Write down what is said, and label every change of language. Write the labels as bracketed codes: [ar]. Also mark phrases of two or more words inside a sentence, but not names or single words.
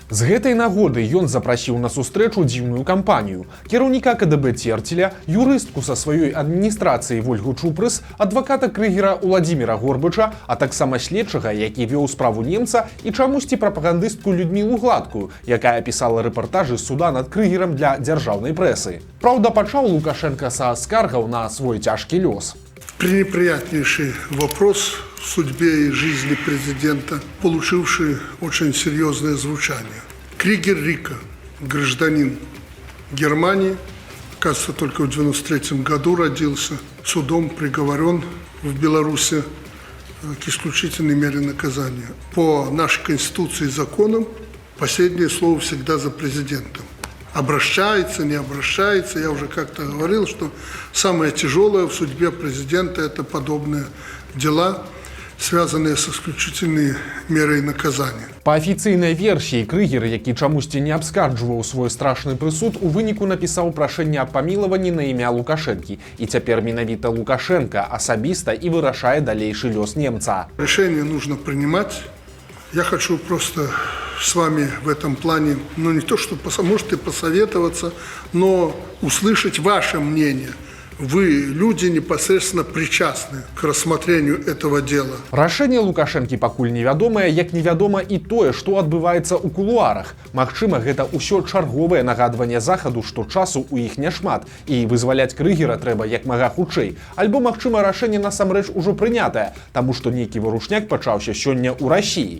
[be] З гэтай нагоды ён запрасіў на сустрэчу дзіўную кампанію: кіраўніка КДБ Церцеля, юрыстку са сваёй адміністрацыі Вольгу Чупрыс, адваката Крыгера Уладзіміра Горбача, а таксама следчага, які вёў справу немца, і чамусьці прапагандыстку Людмілу Гладкую, якая пісала рэпартажы з суда над Крыгерам для дзяржаўнай прэсы. Праўда, пачаў Лукашенко са скаргаў на свой цяжкі лёс. [ru] Пренеприятнейший вопрос в судьбе и жизни президента, получивший очень серьезное звучание. Кригер Рика, гражданин Германии, кажется, только в 1993 году родился, судом приговорен в Беларуси к исключительной мере наказания. По нашей Конституции и законам последнее слово всегда за президентом. Обращается, не обращается. Я уже как-то говорил, что самое тяжелое в судьбе президента – это подобные дела, связанные с исключительной мерой наказания. [be] Па афіцыйнай версіі, Крыгер, які чамусьці не абскарджваў свой страшны прысуд, у выніку напісаў прашэнне аб памілаванні на імя Лукашэнкі. І цяпер менавіта Лукашенко асабіста і вырашае далейшы лёс немца. [ru] Решение нужно принимать. Я хочу просто с вами в этом плане, не то что, может и посоветоваться, но услышать ваше мнение. Вы, люди, непосредственно причастны к рассмотрению этого дела. [be] Рашэнне Лукашэнкі пакуль невядомае, як невядома і тое, што адбываецца ў кулуарах. Магчыма, гэта ўсё чарговае нагадванне Захаду, што часу ў іх няшмат, і вызваляць Крыгера трэба як мага хутчэй. Альбо, магчыма, рашэнне насамрэч ужо прынятае, таму што нейкі варушняк пачаўся сёння ў Расіі.